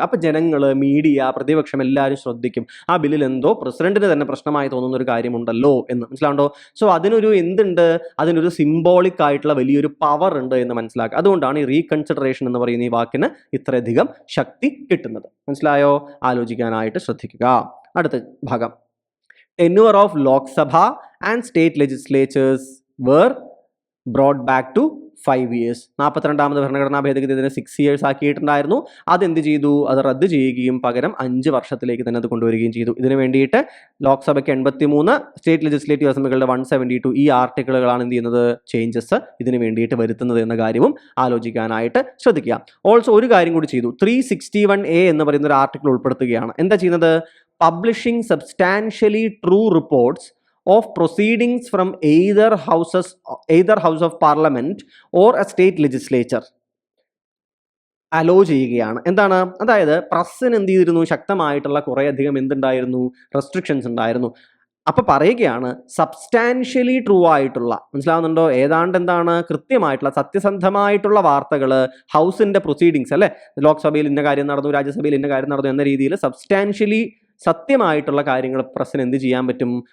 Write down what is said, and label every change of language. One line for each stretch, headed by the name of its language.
Malayalam: അപ്പോൾ ജനങ്ങൾ, മീഡിയ, പ്രതിപക്ഷം എല്ലാവരും ശ്രദ്ധിക്കും, ആ ബില്ലിൽ എന്തോ പ്രസിഡന്റിന് തന്നെ പ്രശ്നമായി തോന്നുന്ന ഒരു കാര്യമുണ്ടല്ലോ എന്ന്. മനസ്സിലാവുണ്ടോ? സോ അതിനൊരു എന്തുണ്ട്, അതിനൊരു സിംബോളിക് ആയിട്ടുള്ള വലിയൊരു പവർ ഉണ്ട് എന്ന് മനസ്സിലാക്കുക. അതുകൊണ്ടാണ് ഈ റീകൺസിഡറേഷൻ എന്ന് പറയുന്ന ഈ വാക്കിന് ഇത്രയധികം ശക്തി കിട്ടുന്നത്. മനസ്സിലായോ? ആലോചിക്കാനായിട്ട് ശ്രദ്ധിക്കുക. അടുത്ത ഭാഗം,
English: tenure of Lok Sabha and state legislatures were brought back to 5 years.
Malayalam: 42ാമത് ഭരണഘടനാ ഭേദഗതി ഇതിനെ 6 years ആക്കിയിട്ടുണ്ടായിരുന്നു. അതെന്ത് ചെയ്തു? അത് റദ്ദ് ചെയ്യുകയും പകരം 5 വർഷത്തിലേക്ക് തന്നെ അത് കൊണ്ടുവരികയും ചെയ്തു. ഇതിനു വേണ്ടിയിട്ട് ലോക്സഭയ്ക്ക് 83, സ്റ്റേറ്റ് ലെജിസ്ലേറ്റീവ് അസംബ്ലികളുടെ 172 ഈ ആർട്ടിക്കിളുകളാണ് എന്ത് ചെയ്യുന്നത്? ചേഞ്ചസ് ഇതിന് വേണ്ടിയിട്ട് വരുത്തുന്നത് എന്ന കാര്യവും ആലോചിക്കാനായിട്ട് ശ്രദ്ധിക്കുക. ഓൾസോ ഒരു കാര്യം കൂടി ചെയ്തു. 361A എന്ന് പറയുന്ന ഒരു ആർട്ടിക്കിൾ ഉൾപ്പെടുത്തുകയാണ്. എന്താ ചെയ്യുന്നത്?
English: Publishing substantially true reports of proceedings from either house of parliament or a state legislature allow ചെയ്യുകയാണ്.
Malayalam: എന്താണ്? അതായത് പ്രസ്സിന് എന്ത് ചെയ്തിരുന്നു? ശക്തമായിട്ടുള്ള കുറേയധികം എന്തുണ്ടായിരുന്നു? റെസ്ട്രിക്ഷൻസ് ഉണ്ടായിരുന്നു. അപ്പൊ പറയുകയാണ് സബ്സ്റ്റാൻഷ്യലി ട്രൂ ആയിട്ടുള്ള, മനസ്സിലാവുന്നുണ്ടോ? ഏതാണ്ട് എന്താണ്? കൃത്യമായിട്ടുള്ള സത്യസന്ധമായിട്ടുള്ള വാർത്തകൾ, ഹൗസിന്റെ പ്രൊസീഡിങ്സ് അല്ലെ, ലോക്സഭയിൽ ഇന്ന കാര്യം നടന്നു, രാജ്യസഭയിൽ ഇന്ന കാര്യം നടന്നു എന്ന രീതിയിൽ സബ്സ്റ്റാൻഷ്യലി സത്യമായിട്ടുള്ള കാര്യങ്ങൾ പ്രസ്സിന് എന്ത് ചെയ്യാൻ പറ്റും?